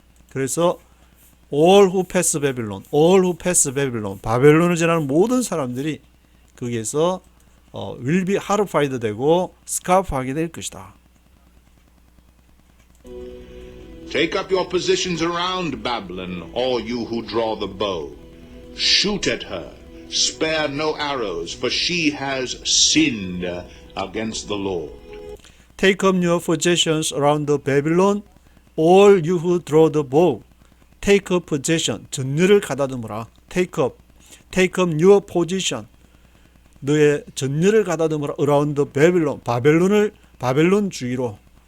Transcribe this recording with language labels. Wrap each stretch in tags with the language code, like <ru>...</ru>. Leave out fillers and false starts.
<ko>그래서</ko> <en>all who pass Babylon,</en> <ko>바벨론을 지나는 모든 사람들이 거기에서</ko> <en>will be horrified</en> <ko>되고 scarf하게 될 것이다.</ko> <en>Take up your positions around Babylon, all you who draw the bow. Shoot at her, spare no arrows, for she has sinned against the Lord. Take up your possessions around Babylon, all you who draw the bow. Take up possession,</en> <ko>전열을 가다듬으라.</ko> <en>Take up your position.</en> <ko>너의 전열을 가다듬으라.</ko> <en>Around Babylon,</en> <ko>바벨론 주위로.</ko>